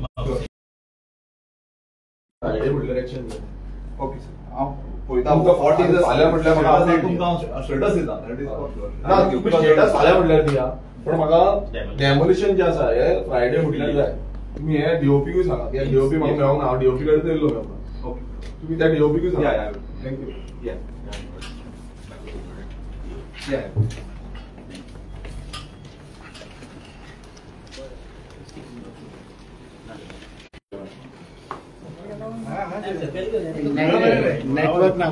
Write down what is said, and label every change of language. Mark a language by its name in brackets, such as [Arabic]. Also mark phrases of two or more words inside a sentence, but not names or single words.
[Konkani] फ्रायडे म्हटल्यार एक्शन जाय. ओके सर. हांव पळयता तुमकां [English] 40 days [Konkani] फाल्यां म्हटल्यार म्हाका update तुमकां स्टेटस दिता. [English] that is for sure. [Konkani] ना तुम्ही स्टेटस फाल्यां म्हटल्यार दिया पण म्हाका डेमोलिशन जे आसा हे फ्रायडे म्हटल्यार जाय. तुम्ही हे डीओपीकूय सांगा. त्या डीओपी म्हाका मेळोंक ना. हांव डीओपी कडेन येयल्लो मेळपाक. ओके तुम्ही त्या डीओपीकूय सांगा. या थँक्यू. या या नेटवर्क ना